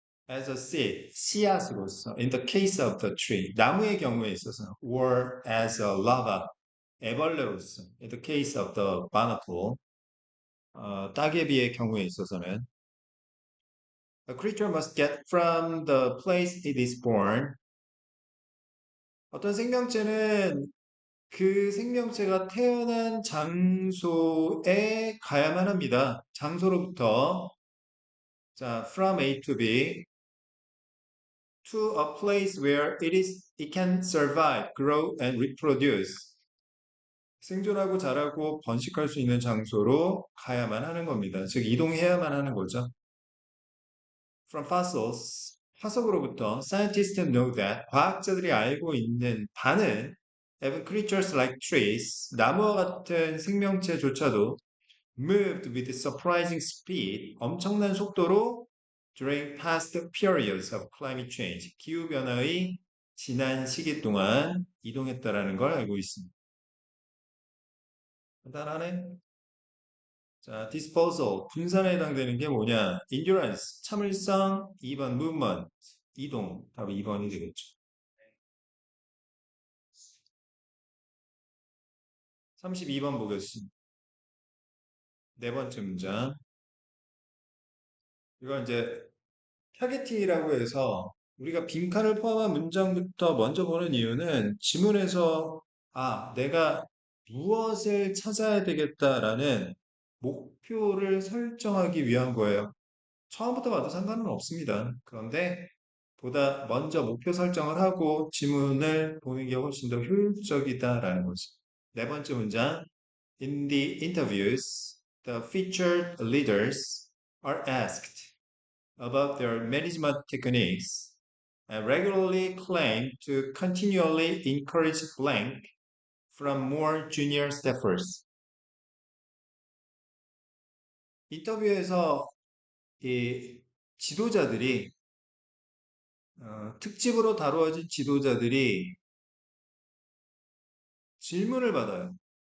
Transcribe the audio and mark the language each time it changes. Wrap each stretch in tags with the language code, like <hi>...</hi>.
<en>As a seed,</en> <ko>씨앗으로서,</ko> <en>in the case of the tree,</en> <ko>나무의 경우에 있어서,</ko> <en>or as a lava,</en> <ko>애벌레로서,</ko> <en>in the case of the barnacle,</en> <ko>따개비의 경우에 있어서는,</ko> <en>a creature must get from the place it is born.</en> <ko>어떤 생명체는 그 생명체가 태어난 장소에 가야만 합니다. 장소로부터 자,</ko> <en>from A to B to a place where it can survive, grow and reproduce.</en> <ko>생존하고 자라고 번식할 수 있는 장소로 가야만 하는 겁니다. 즉 이동해야만 하는 거죠.</ko> <en>From fossils,</en> <ko>화석으로부터</ko> <en>scientists know that</en> <ko>과학자들이 알고 있는 바는</ko> <en>even creatures like trees,</en> <ko>나무와 같은 생명체조차도</ko> <en>moved with surprising speed,</en> <ko>엄청난 속도로</ko> <en>during past periods of climate change,</en> <ko>기후변화의 지난 시기 동안 이동했다라는 걸 알고 있습니다. 간단하네. 자, disposal, 분산에 해당되는 게 뭐냐? endurance, 참을성, 2번 movement, 이동, 답이 2번이 되겠죠. 32번 보겠습니다. 네 번째 문장. 이건 이제 타겟팅이라고 해서 우리가 빈칸을 포함한 문장부터 먼저 보는 이유는 지문에서 내가 무엇을 찾아야 되겠다라는 목표를 설정하기 위한 거예요. 처음부터 봐도 상관은 없습니다. 그런데 보다 먼저 목표 설정을 하고 지문을 보는 게 훨씬 더 효율적이다라는 거죠. 네 번째 문장.</ko> <en>In the interviews, the featured leaders are asked about their management techniques and regularly claim to continually encourage blank from more junior staffers.</en> <ko>인터뷰에서 이 지도자들이 특집으로 다루어진 지도자들이 질문을 받아요.</ko>